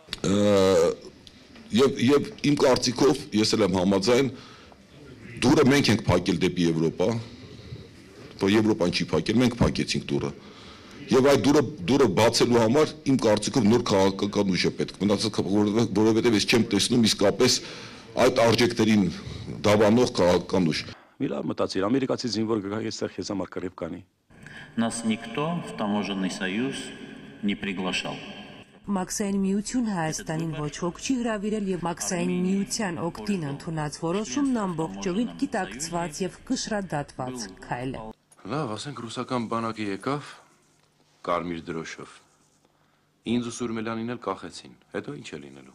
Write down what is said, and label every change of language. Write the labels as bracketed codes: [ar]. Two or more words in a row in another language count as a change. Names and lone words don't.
[hy] Եվ իմ կարծիքով ես էլ եմ համաձայն, դուրը մենք ենք փակել դեպի Եվրոպա, որ Եվրոպան չի փակել, մենք փակեցինք դուրը։ Եվ այդ դուրը բացելու համար իմ կարծիքով նոր քաղաքական ուժ է պետք, որովհետև ես չեմ տեսնում իսկապես այդ արժեքներին դավանող քաղաքական ուժ։ Մի լավ մտածիր, ամերիկացի զինվոր գա այստեղ քեզ համար կռիվ կանի։ [ru] Нас никто в таможенный союз не приглашал. [hy] Մաքսային միություն Հայաստանին ոչ ոք չի հրավիրել եւ Մաքսային միության օգտին ընդունած որոշումն ամբողջովին գիտակցված եւ կշռադատված քայլ է։ Լավ, ասենք ռուսական բանակը եկավ կարմիր դրոշով։ Ինձ ու Սուրմելյանին էլ կախեցին։ Հետո ինչ է լինելու։